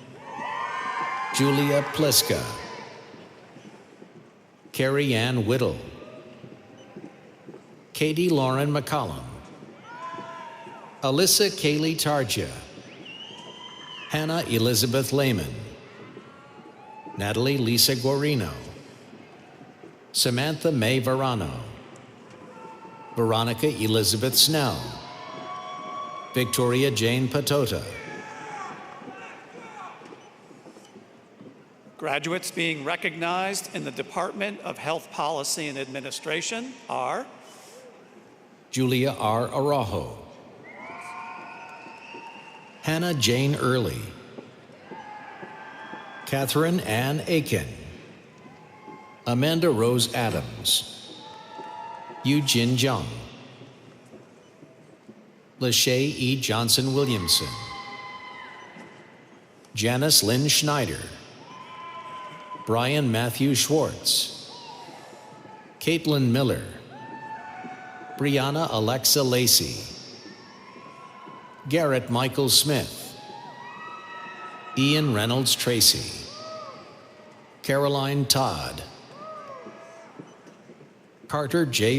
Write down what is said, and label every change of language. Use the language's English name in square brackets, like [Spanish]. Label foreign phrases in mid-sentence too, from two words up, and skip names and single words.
[English] Julia Pliska, Carrie Ann Whittle, Katie Lauren McCollum, Alyssa Kaylee Tarja, Hannah Elizabeth Lehman, Natalie Lisa Guarino, Samantha May Verano, Veronica Elizabeth Snell, Victoria Jane Patota. Graduates being recognized in the Department of Health Policy and Administration are Julia R. Araujo, Hannah Jane Early, Catherine Ann Aiken, Amanda Rose Adams, Eugene Jung, Lachey E. Johnson Williamson, Janice Lynn Schneider, Brian Matthew Schwartz, Caitlin Miller, Brianna Alexa Lacey, Garrett Michael Smith, Ian Reynolds Tracy, Caroline Todd, Carter J.